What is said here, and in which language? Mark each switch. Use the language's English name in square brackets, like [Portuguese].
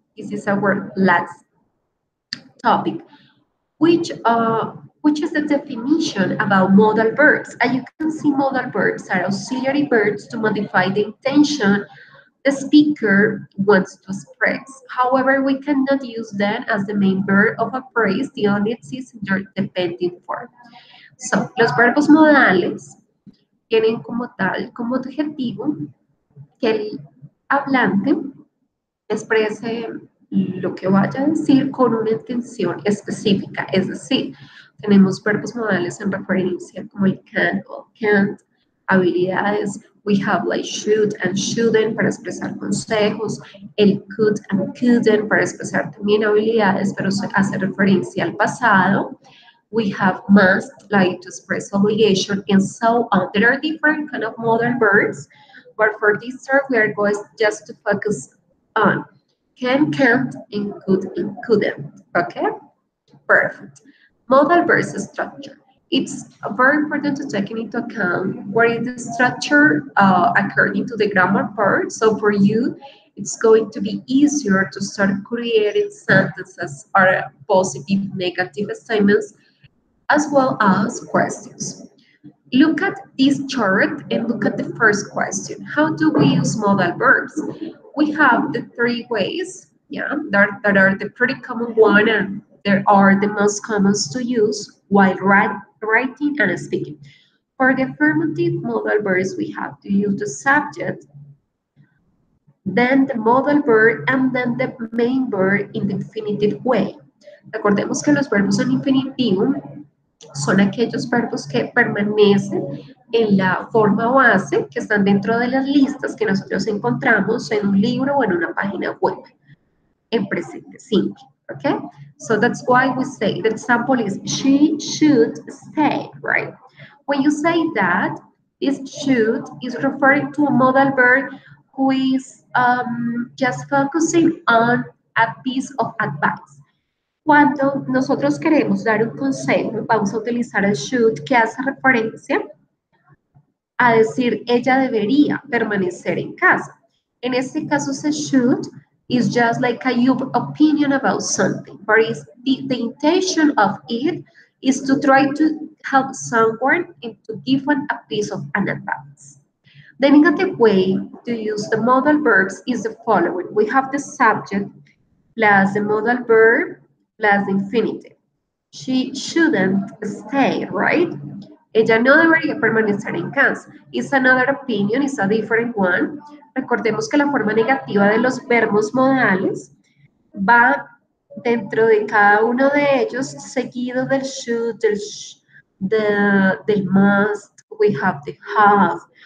[English] This is our last topic, which is the definition about modal verbs. As you can see, modal verbs are auxiliary verbs to modify the intention the speaker wants to express. However, we cannot use them as the main verb of a phrase. They only exist in their dependent form. [Spanish] So, los verbos modales tienen como tal, como objetivo, que el hablante exprese lo que vaya a decir con una intención específica, es decir, tenemos verbos modales en referencia como el can o can't, habilidades, [English] we have like should and shouldn't [Spanish] para expresar consejos, el [English] could and couldn't [Spanish] para expresar también habilidades, pero hace referencia al pasado, [English] we have must, like to express obligation, and so on. There are different kind of modal verbs, but for this term, we are going just to focus on can, can't, and could, and couldn't. Okay? Perfect. Modal verb structure. It's very important to take into account what is the structure according to the grammar part. So for you, it's going to be easier to start creating sentences or positive, negative statements, as well as questions. Look at this chart and look at the first question. How do we use modal verbs? We have the three ways, yeah, that are the pretty common one and there are the most common to use while writing and speaking. For the affirmative modal verbs, we have to use the subject, then the modal verb, and then the main verb in the infinitive way. [Spanish] Recordemos que los verbos en infinitivo son aquellos verbos que permanecen en la forma base, que están dentro de las listas que nosotros encontramos en un libro o en una página web, en presente simple, okay? [English] So that's why we say, the example is, she should stay, right? When you say that, this should is referring to a modal verb who is just focusing on a piece of advice. [Spanish] Cuando nosotros queremos dar un consejo, vamos a utilizar el should, que hace referencia a decir ella debería permanecer en casa. En este caso, ese [English] should is just like a your opinion about something, but the intention of it is to try to help someone and to give one a piece of an advice. The negative way to use the modal verbs is the following. We have the subject plus the modal verb plus the infinitive. She shouldn't stay, right? [Spanish] Ella no debería permanecer en casa. [English] It's another opinion, it's a different one. [Spanish] Recordemos que la forma negativa de los verbos modales va dentro de cada uno de ellos, seguido del should, del must, [English] we have the have.